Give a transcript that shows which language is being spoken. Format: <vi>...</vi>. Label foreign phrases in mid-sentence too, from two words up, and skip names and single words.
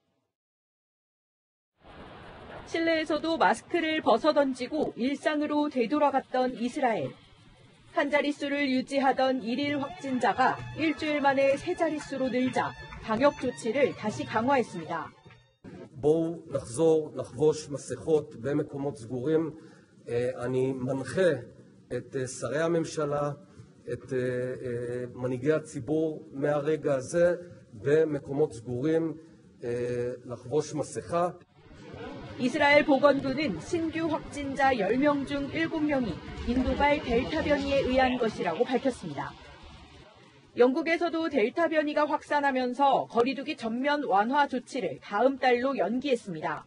<ko>실내에서도 마스크를 벗어던지고 일상으로 되돌아갔던 이스라엘. 한 자릿수를 유지하던 일일 확진자가 일주일 만에 세 자릿수로 늘자 방역 조치를 다시 강화했습니다.</ko> <he>בואו נחזור לחבוש מסכות במקומות סגורים. אני מנחה את שרי הממשלה, את מנהיגי הציבור מהרגע הזה במקומות סגורים לחבוש מסכה.</he> <ko>이스라엘 보건부는 신규 확진자 10명 중 7명이 인도발 델타 변이에 의한 것이라고 밝혔습니다. 영국에서도 델타 변이가 확산하면서 거리두기 전면 완화 조치를 다음 달로 연기했습니다.</ko>